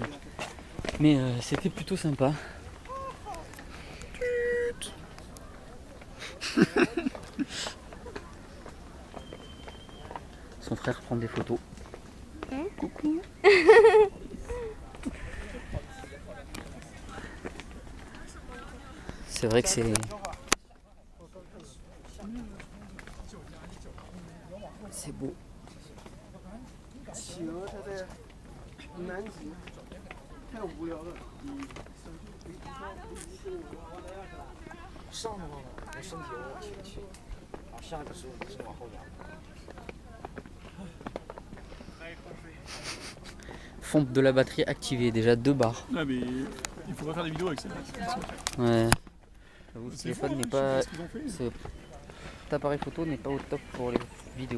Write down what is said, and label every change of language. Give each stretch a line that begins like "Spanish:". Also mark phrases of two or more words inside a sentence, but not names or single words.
French: Mais c'était plutôt sympa. Son frère prend des photos. Coucou. C'est vrai que c'est... C'est beau.
Chinese: 企鹅它在南极太无聊了。上的话，我身体要往前倾，然后下个时候是往后仰。
French: Pompe de la batterie activée, déjà 2 barres. Ah, mais il faudrait faire des vidéos avec ça. Ouais. J'avoue, ce C'est téléphone fou, n'est je sais pas... ce qu'ils ont fait. Cet appareil photo n'est pas au top pour les vidéos.